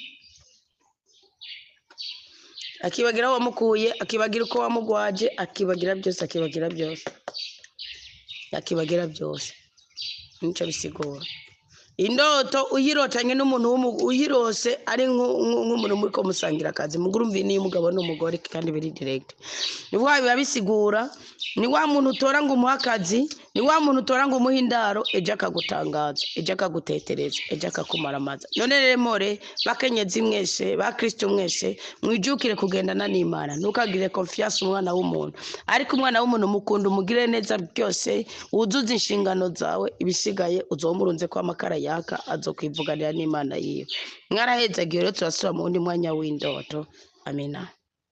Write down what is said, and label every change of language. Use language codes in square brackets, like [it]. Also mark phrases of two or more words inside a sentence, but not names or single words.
[rn] aho wamukuye akibagira uko wamugwaje akibagira byose nico bisigura indoto uyirotanye n'umuntu uyirose ari nk'umuntu muri ko musangira akazi mugurumvi ni umugabo n'umugore kandi biri direct ni biba bisigura ni wa muntu utora ngo umuha akazi ni wa muntu utora ngo umuha indaro ejo akagutangaza ejo akagutetereza ejo akakumaramaza none rero more bakenyezi mwese ba Kristo mwese mwijukire kugendana n'Imana ntukagire confiance umwana w'umuntu ariko umwana w'umuntu mukunda umugire neza byose wuzuza inshingano zawe ibisigaye uzomurunze kwa makara yaka azokwivuganira n'Imana yiwe mwaraheza gihe rero turasura mu wundi mwanya w'indoto amina